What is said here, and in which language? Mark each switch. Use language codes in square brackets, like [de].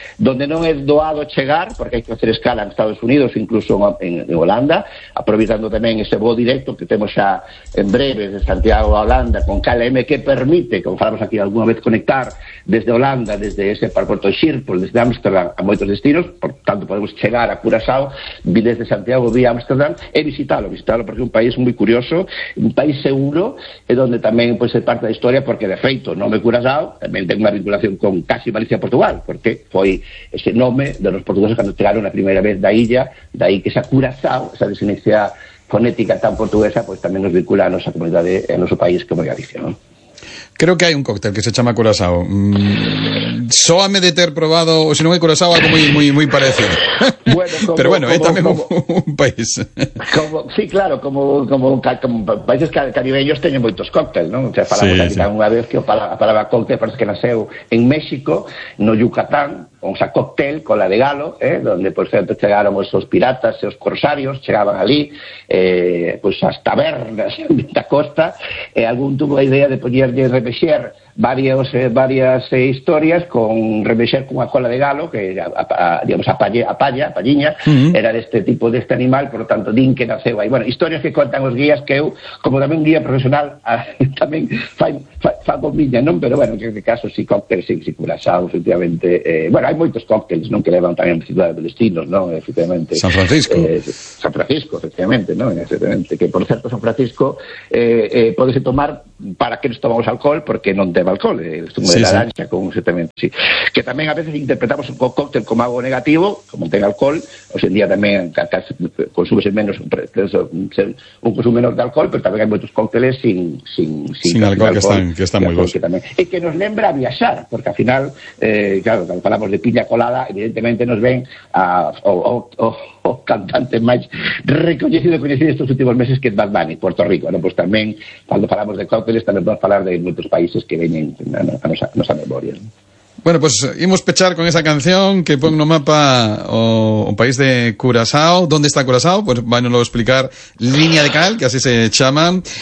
[es] donde no es doado llegar, porque hay que hacer escala en Estados Unidos, incluso en Holanda, aprovechando también ese vuelo directo que tenemos ya en breve de Santiago a Holanda con KLM, que permite, como hablamos aquí alguna vez, conectar desde Holanda, desde ese aeropuerto de Schiphol, desde Ámsterdam a muchos destinos. [gl] Por tanto, podemos chegar a Curazao desde Santiago vía Amsterdam e visitarlo porque é un país moi curioso, un país seguro, e onde tamén pues, é parte da historia, porque de feito o nome Curazao tamén ten unha vinculación con casi Galicia-Portugal, porque foi ese nome [es] de los portugueses [gl] cando chegaron a primeira vez da illa, daí que esa Curazao, esa desinencia fonética tan portuguesa, pues, tamén nos vincula a nosa comunidade e a noso país como Galicia, ¿no? [es] Creo que hay un cóctel que se llama Curazao. [gl] Sóame de ter probado, [es] o si no, Curazao, algo muy, muy, muy parecido. Bueno, pero bueno, es también un país. Sí, claro, como países caribeños tienen muchos cócteles, ¿no? O sea, [gl] falamos sí, aquí sí. [es] Una vez que la palabra cóctel parece que nació en México, no Yucatán, o sea, cóctel con la de Galo, donde, por cierto, llegaron esos piratas, esos corsarios, llegaban allí, pues a las tabernas de la costa. Algún tuvo la idea de ponerle remexer varias historias con remexer [gl] con a cola de galo, que digamos a paliña, [es] uh-huh. [gl] Era deste tipo deste animal, por lo tanto din que naceu aí. Bueno, historias que contan os guías, que eu como tamén guía profesional tamén fago miña, non, pero bueno, en este caso si cócteles si Curazao, efectivamente, bueno, hai moitos cócteles, non, que levan tamén cidades de destinos, non, efectivamente. San Francisco, efectivamente, non, efectivamente, que por certo San Francisco podese tomar para que nos tomamos alcohol, porque non teme alcohol, [es] el zumo de naranja, [gl] como exactamente, sí. Que tamén a veces interpretamos un cóctel como algo negativo, como ten alcohol, hoxe en día tamén consume menos, un consumo menor de alcohol, pero tamén hai moitos cócteles sin alcohol, que están moi bons. E que nos lembra a viaxar, porque al final, claro, cando falamos de piña colada, evidentemente nos ven o cantante máis recoñecido e coñecido estes últimos meses, que é Bad Bunny, Puerto Rico, ¿no? Pues tamén, cando falamos de cócteles, tamén podemos falar de moitos países que veñen a nosa memoria, ¿no? Bueno, pues imos pechar con esa canción que pon no mapa o país de Curazao. [es] ¿Dónde está Curazao? [gl] Pues vánoslo a explicar Línea de Cal, que así se chama.